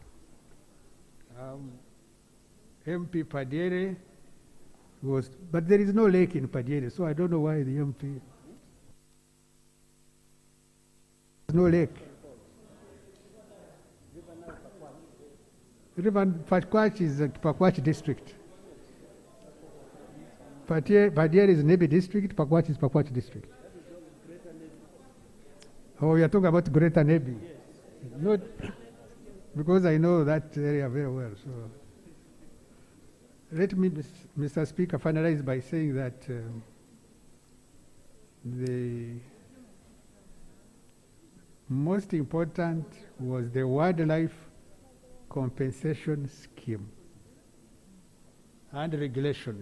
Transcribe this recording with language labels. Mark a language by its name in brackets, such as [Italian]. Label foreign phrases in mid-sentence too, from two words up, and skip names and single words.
[English] MP Padiere was, but there is no lake in Padiere, so I don't know why the MP. No lake. River Pakwach is a Pakwach district. Padiere is Nebi district, Pakwach is Pakwach district. Oh, we are talking about Greater Nebi. Not because I know that area very well. So let me, Mr. Speaker, finalize by saying that the most important was the wildlife compensation scheme and regulations.